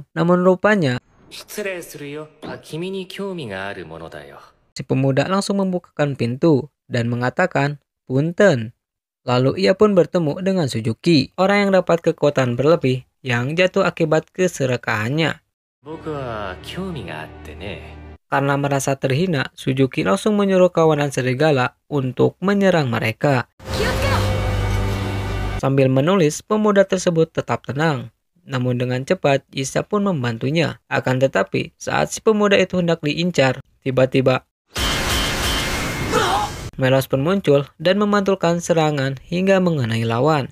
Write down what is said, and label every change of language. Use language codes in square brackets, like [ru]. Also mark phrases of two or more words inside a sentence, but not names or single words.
[id] Namun rupanya, si pemuda langsung membukakan pintu dan mengatakan Punten. Lalu ia pun bertemu dengan Suzuki, orang yang dapat kekuatan berlebih yang jatuh akibat keserakahannya. [ja] 僕は興味があってね。 [id] Karena merasa terhina, Suzuki langsung menyuruh kawanan serigala untuk menyerang mereka. Sambil menulis, pemuda tersebut tetap tenang. Namun dengan cepat, Isa pun membantunya. Akan tetapi, saat si pemuda itu hendak diincar, tiba-tiba Melos pun muncul dan memantulkan serangan hingga mengenai lawan.